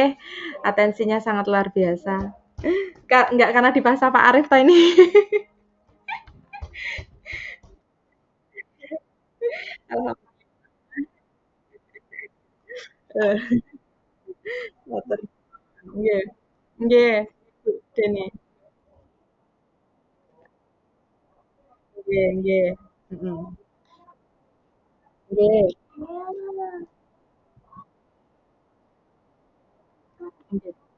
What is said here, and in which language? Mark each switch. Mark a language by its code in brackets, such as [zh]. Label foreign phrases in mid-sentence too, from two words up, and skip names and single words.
[id] Atensinya sangat luar biasa. Enggak karena dipaksa Pak Arif toh ini. Alhamdulillah. [jv] Ngoten. Nggih. Nggih, Bu Deni. Nggih, nggih. Mhm. Nggih. Nggih.